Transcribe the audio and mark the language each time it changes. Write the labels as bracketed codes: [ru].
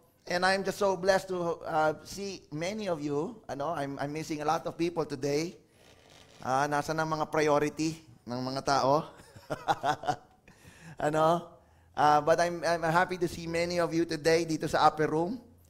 [en] And I'm just so blessed to see many of you. I'm missing a lot of people today. [tl] Nasa na mga priority ng mga tao. [en] But I'm happy to see many of you today [tl] dito sa [en] upper room.